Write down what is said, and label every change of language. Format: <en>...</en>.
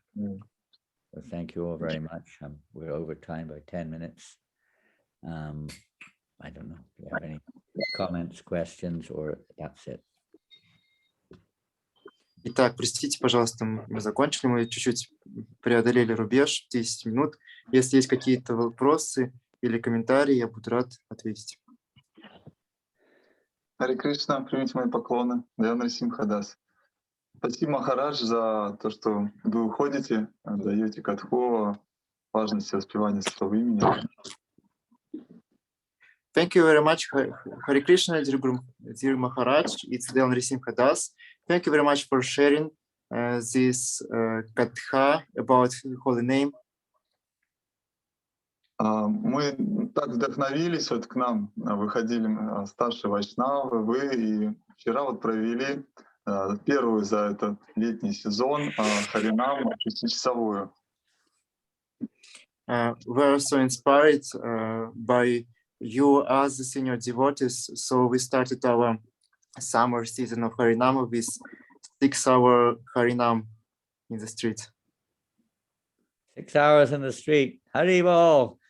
<en>Well, thank you all very much. We're over time by 10 minutes. I don't know if you have any comments, questions, or that's it.</en> <ru>Итак, простите, пожалуйста, мы закончили, мы чуть-чуть преодолели рубеж, 10 минут. Если есть какие-то вопросы или комментарии, я буду рад ответить. Харе Кришна, примите мои поклоны. Джанананда Симхадас. Спасибо, Махарадж, за то, что вы уходите, даете катху, важности воспевания Святого имени.</ru> <en>Thank you very much, Hare Krishna, dear Maharaj. It's Janananda Singhadas. Thank you very much for sharing this katha about holy name.</en> <ru>Мы так вдохновились, вот к нам выходили старшие вайшнавы, вы, и вчера вот провели первую за этот летний сезон Харинам 6-часовую.</ru> <en>We are so inspired by you as the senior devotees, so we started our summer season of Harinam with 6-hour Harinam in the street. 6 hours in the street. Haribol.</en>